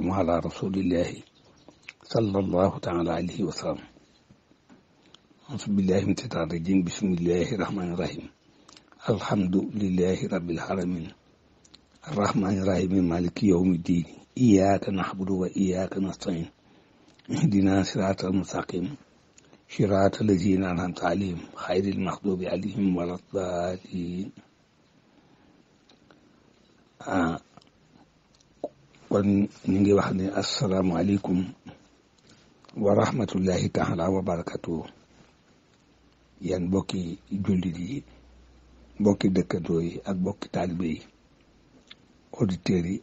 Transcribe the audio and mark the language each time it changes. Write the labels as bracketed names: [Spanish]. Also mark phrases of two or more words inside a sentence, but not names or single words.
[Arabic] على رسول الله صلى الله تعالى عليه وسلم أعوذ بالله من الشيطان الرجيم بسم الله الرحمن الرحيم الحمد لله رب العالمين الرحمن الرحيم مالك يوم الدين إياك نعبد وإياك نستعين اهدنا صراط المستقيم صراط الذين أنعمت عليهم غير المغضوب عليهم ولا الضالين [Wolof] kon ñu ngi wax ne [Arabic] السلام عليكم ورحمة الله تعالى وبركاته [Wolof] yan bokki jullit yi bokki dëkkandoo yi ak bokki taalibe yi auditeurs yi